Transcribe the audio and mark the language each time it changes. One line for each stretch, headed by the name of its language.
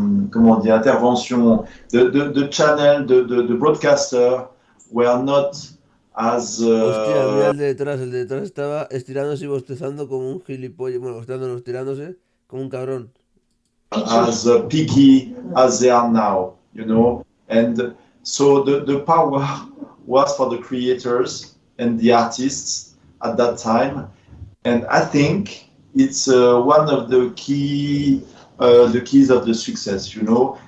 French: comment on dit,
English: intervention, the channel, the broadcaster were not as
Spanish: Hostia, mira el de detrás estaba estirándose y bostezando como un gilipollas, bueno, bostezando, no, estirándose como un cabrón.
English: picky as they are now, you know. And so the power was for the creators and the artists at that time. And I think it's one of the keys of the success, you know.